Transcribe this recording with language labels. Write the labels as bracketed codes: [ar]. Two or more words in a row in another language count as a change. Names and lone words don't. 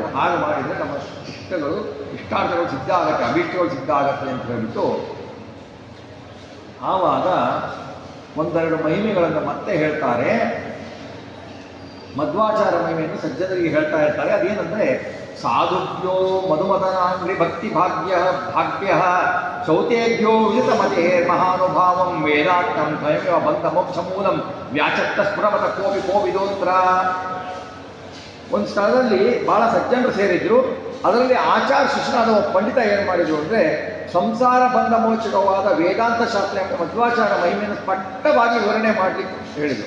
[kn] ಹಾಗೆ ಮಾಡಿದರೆ ನಮ್ಮ ಇಷ್ಟಾರ್ಥಗಳು ಸಿದ್ಧ ಆಗತ್ತೆ, ಅಭೀಷ್ಟಗಳು ಸಿದ್ಧ ಆಗತ್ತೆ ಅಂತ ಹೇಳ್ಬಿಟ್ಟು ಆವಾಗ ಒಂದೆರಡು ಮಹಿಮೆಗಳನ್ನು ಮತ್ತೆ ಹೇಳ್ತಾರೆ. ಮಧ್ವಾಚಾರ ಮಹಿಮೆಯನ್ನು ಸಜ್ಜನರಿಗೆ ಹೇಳ್ತಾ ಇರ್ತಾರೆ. [sa] ಅದೇನೆಂದರೆ ಸಾಧುಭ್ಯೋ ಮಧುಮದನಾಂಗ್ರಿ ಭಕ್ತಿ ಭಾಗ್ಯ ಶೌತೇಭ್ಯೋ ವಿಜಿತಮತೆ ಮಹಾನುಭಾವಂ ವೇದಾಂತಂ ಸ್ವಯಮೇವ ಬಂಧ ಮೋಕ್ಷ ಮೂಲಂ ವ್ಯಾಚತ್ತ ಸ್ಫುರಮತ ಕೋವಿದೋತ್ರ. [kn] ಒಂದು ಸ್ಥಳದಲ್ಲಿ ಭಾಳ ಸಜ್ಜನರು ಸೇರಿದ್ರು. ಅದರಲ್ಲಿ ಆಚಾರ್ಯ ಶಿಷ್ಯನಾದ ಪಂಡಿತ ಏನು ಮಾಡಿದ್ರು ಅಂದರೆ ಸಂಸಾರ ಬಂಧ ಮೋಚಕವಾದ ವೇದಾಂತ ಶಾಸ್ತ್ರ ಎಂಬ ಮಧ್ವಾಚಾರ ಮಹಿಮೆಯನ್ನು ಸ್ಪಷ್ಟವಾಗಿ ವಿವರಣೆ ಮಾಡಲಿಕ್ಕೆ ಹೇಳಿದರು.